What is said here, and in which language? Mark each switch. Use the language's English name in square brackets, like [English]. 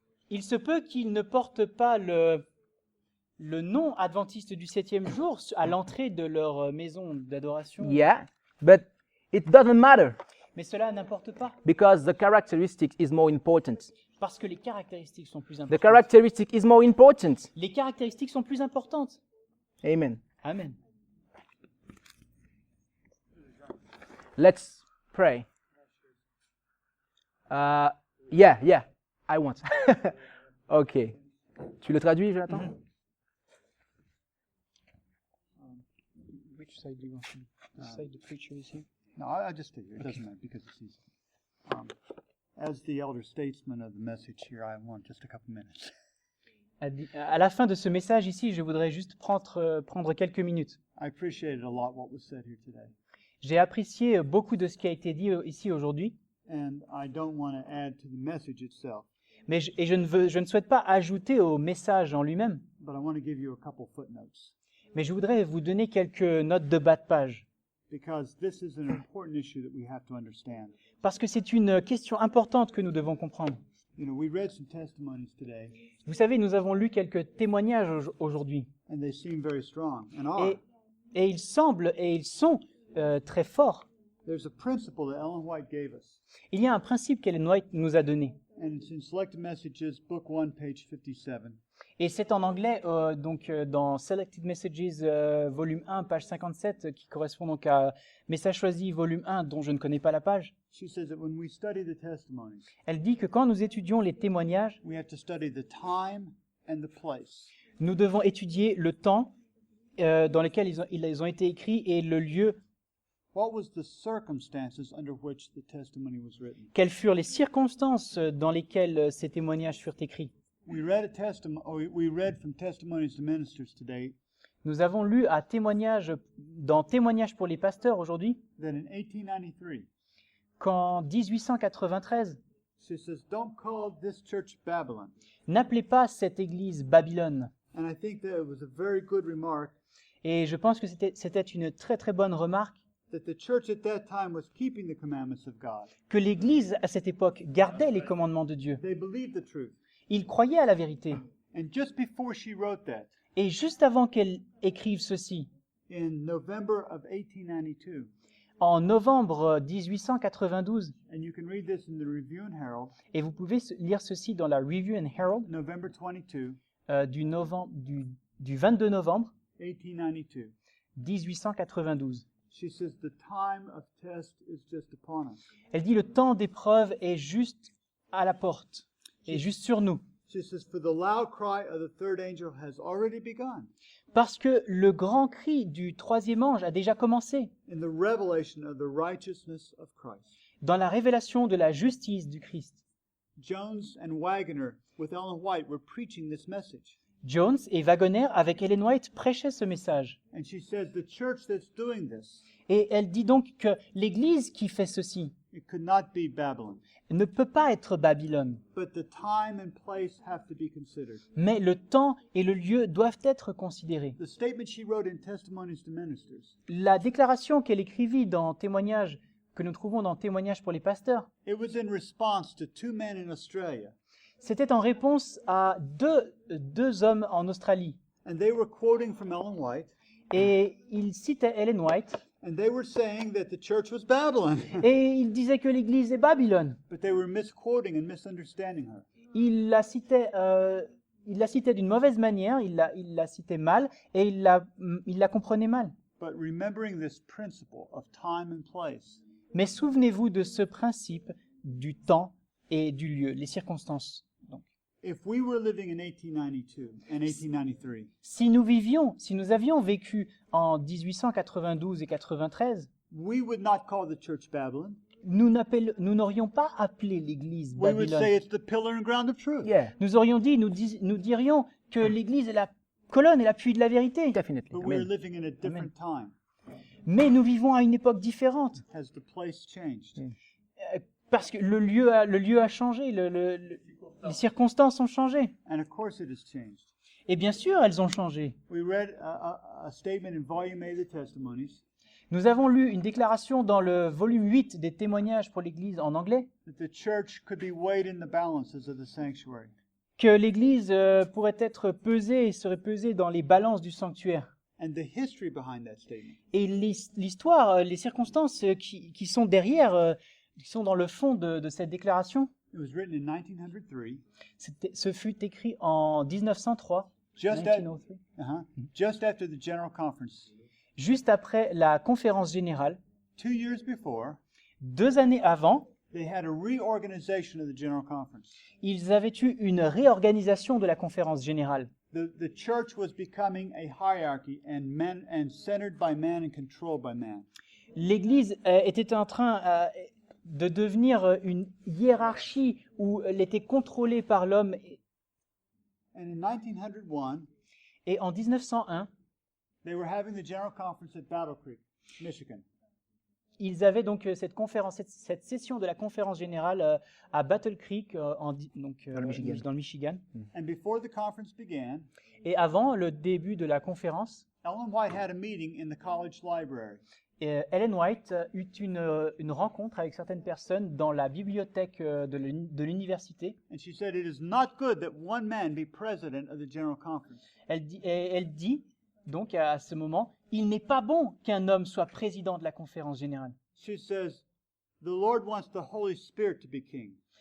[French] Il se peut qu'ils ne portent pas le nom adventiste du septième jour à l'entrée de leur maison d'adoration, [English] yeah, but it doesn't matter [French] mais cela n'importe pas, [English] because the characteristic is more important. [French] parce que les caractéristiques sont plus [English] The [French] importantes. [English] characteristic is more important. [French] Les caractéristiques sont plus importantes. Amen. Amen. [English] Let's pray. Yeah, I want. Ok. [French] Tu le traduis, Jonathan? [English] Which side do you want to? This side the preacher is here. No, I just figure it doesn't matter because it's easy. As the elder statesman of the message here, I want just a couple minutes. [French] À la fin de ce message ici, je voudrais juste prendre quelques minutes. [English] I appreciated a lot what was said here today, [French] J'ai apprécié beaucoup de ce qui a été dit ici aujourd'hui, [English] and I don't want to add to the message itself, [French] mais je ne souhaite pas ajouter au message en lui-même, [English] but I want to give you a couple footnotes. [French] Mais je voudrais vous donner quelques notes de bas de page, [English] because this is an important issue that we have to understand. [French] parce que c'est une question importante que nous devons comprendre. [English] You know, we read some testimonies today, [French] Vous savez, nous avons lu quelques témoignages aujourd'hui, [English] and they seem very strong, and are. [French] et ils semblent et ils sont très forts. [English] There's a principle that Ellen White gave us, [French] Il y a un principe qu'Ellen White nous a donné, [English] and it's in Selected Messages, Book 1, page 57. [French] et c'est en anglais, dans Selected Messages, volume 1, page 57, qui correspond donc à Message choisi, volume 1, dont je ne connais pas la page. [English] She says that when we study the testimonies, [French] Elle dit que quand nous étudions les témoignages, [English] we have to study the time and the place. [French] nous devons étudier le temps dans lequel ils ont été écrits et le lieu. [English] What was the circumstances under which the testimony was written? [French] Quelles furent les circonstances dans lesquelles ces témoignages furent écrits? [English] We read from Testimonies to Ministers today [French] Nous avons lu dans Témoignages pour les pasteurs aujourd'hui [English] that in 1893, [French] qu'en 1893, [English] she says, "Don't call this church Babylon." [French] n'appelez pas cette église Babylone. [English] And I think that it was a very good remark [French] Et je pense que c'était une très très bonne remarque [English] that the church at that time was keeping the commandments of God. [French] que l'église à cette époque gardait les commandements de Dieu. [English] They believed the truth. [French] Ils croyaient à la vérité. [English] And just before she wrote that, [French] Et juste avant qu'elle écrive ceci, [English] in November of 1892, [French] en novembre 1892, [English] and you can read this in the Review and Herald, [French] et vous pouvez lire ceci dans la Review and Herald [English] November 22, [French] du 22 novembre [English] 1892. [French] 1892. [English] She says the time of test is just upon us. [French] Elle dit le temps d'épreuve est juste à la porte, est juste sur nous. [English] She says, for the loud cry of the third angel has already begun [French] Parce que le grand cri du troisième ange a déjà commencé [English] in the revelation of the righteousness of Christ. [French] dans la révélation de la justice du Christ. [English] Jones and Waggoner with Ellen White were preaching this message. [French] Jones et Wagoner avec Ellen White prêchaient ce message. [English] And she says the church that's doing this, [French] Et elle dit donc que l'Église qui fait ceci [English] it could not be Babylon, [French] ne peut pas être Babylone, [English] but the time and place have to be considered. [French] mais le temps et le lieu doivent être considérés. [English] The statement she wrote in Testimonies to Ministers, [French] La déclaration qu'elle écrivit dans Témoignages, que nous trouvons dans Témoignages pour les pasteurs, [English] it was in response to two men in Australia, [French] c'était en réponse à deux hommes en Australie. [English] and they were quoting from Ellen White, [French] Et ils citaient Ellen White, [English] and they were saying that the church was Babylon, [French] et ils disaient que l'Église est Babylone. [English] but they were misquoting and misunderstanding her. [French] Il la citait d'une mauvaise manière, il la citait mal, et il la comprenait mal. [English] But remembering this principle of time and place, [French] Mais souvenez-vous de ce principe du temps et du lieu, les circonstances. Donc, [English] if we were living in 1892 and 1893, [French] si nous avions vécu en 1892 et 93, [English] we would not call the church Babylon. [French] nous n'aurions pas appelé l'Église [English] We would say [French] Babylone. [English] it's the pillar and ground of truth. Yeah, [French] Nous dirions que l'Église est la colonne et l'appui de la vérité. [English] definitely. But I we're mean, living in a different time. [French] Mais nous vivons à une époque différente. [English] Has the place changed? [French] Parce que le lieu a changé, les circonstances ont changé. [English] And of course it has changed. [French] Et bien sûr, elles ont changé. [English] We read a statement in volume A of the Testimonies [French] Nous avons lu une déclaration dans le volume 8 des témoignages pour l'Église en anglais, [English] that the church could be weighed in the balances of the sanctuary. [French] que l'Église pourrait être pesée et serait pesée dans les balances du sanctuaire. [English] And the history behind that statement [French] Et l'histoire, les circonstances qui sont derrière, qui sont dans le fond de cette déclaration, [English] it was written in 1903, [French] ce fut écrit en 1903, [English] just, [French] 1903, [English] just after the General Conference. [French] juste après la conférence générale. [English] 2 years before, [French] 2 années avant, [English] they had a reorganization of the General Conference. [French] ils avaient eu une réorganisation de la conférence générale. [English] The church was becoming a hierarchy and centered by man and controlled by man. [French] L'Église était en train de devenir une hiérarchie où elle était contrôlée par l'homme. [English] And in 1901, [French] Et en 1901, [English] they were having the General Conference at Battle Creek, Michigan. [French] ils avaient donc cette session de la conférence générale à Battle Creek, dans le Michigan. [English] And before the conference began, [French] Et avant le début de la conférence, [English] Ellen White had a meeting in the college library. [French] Et Ellen White eut une rencontre avec certaines personnes dans la bibliothèque de l'université. [English] And she said, "It is not good that one man be president of the General Conference." [French] Elle dit donc à ce moment, il n'est pas bon qu'un homme soit président de la conférence générale. [English] She says, "The Lord wants the Holy Spirit to be king."